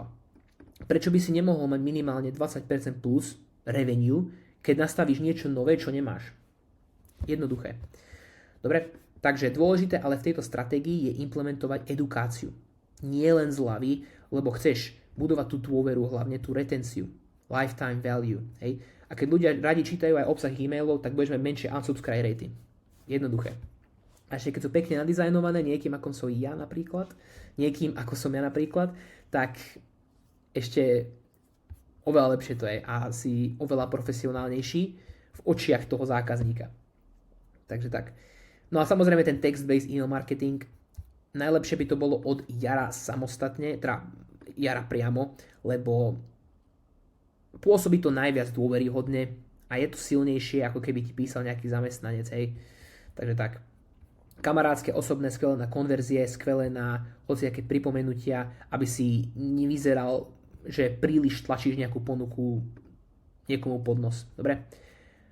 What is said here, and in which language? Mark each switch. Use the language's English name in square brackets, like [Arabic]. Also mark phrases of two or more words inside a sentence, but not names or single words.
[Slovak] Prečo by si nemohol mať minimálne 20% plus revenue, keď nastavíš niečo nové, čo nemáš? Jednoduché. Dobre, takže dôležité ale v tejto stratégii je implementovať edukáciu. Nie len zľavy, lebo chceš budovať tú dôveru, hlavne tú retenciu, [English] lifetime value. [Slovak] Hej? A keď ľudia radi čítajú aj obsah e-mailov, tak budeš mať menšie [English] unsubscribe rating. [Slovak] Jednoduché. A ešte keď sú pekne nadizajnované, niekým ako som ja napríklad, tak ešte oveľa lepšie to je a si oveľa profesionálnejší v očiach toho zákazníka. Takže tak. No a samozrejme ten [English] text-based email marketing, [Slovak] najlepšie by to bolo od Jara samostatne, teda Jara priamo, lebo pôsobí to najviac dôveryhodne a je to silnejšie, ako keby ti písal nejaký zamestnanec, hej. Takže tak. Kamarátske, osobné, skvelé na konverzie, skvelé na hociaké pripomenutia, aby si nevyzeral, že príliš tlačíš nejakú ponuku niekomu pod nos.